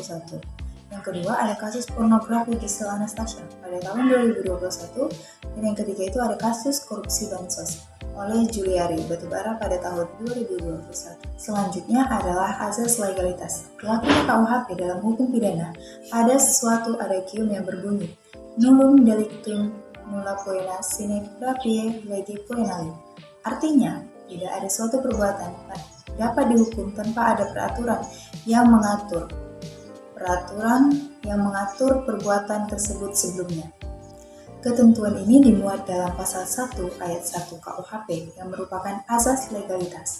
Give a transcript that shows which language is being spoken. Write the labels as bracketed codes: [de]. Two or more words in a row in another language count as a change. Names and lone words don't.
[id] Yang kedua ada kasus pornografi Giselle Anastasia pada tahun 2021 dan yang ketiga itu ada kasus korupsi bansos oleh Juliari Batubara pada tahun 2021. Selanjutnya adalah azas legalitas. Berlakunya KUHP dalam hukum pidana ada sesuatu adagium yang berbunyi [la] nullum delictum nulla poena sine praepae lege poenali. [id] Artinya, tidak ada suatu perbuatan dapat dihukum tanpa ada peraturan yang mengatur perbuatan tersebut sebelumnya. Ketentuan ini dimuat dalam pasal 1 ayat 1 KUHP yang merupakan azas legalitas.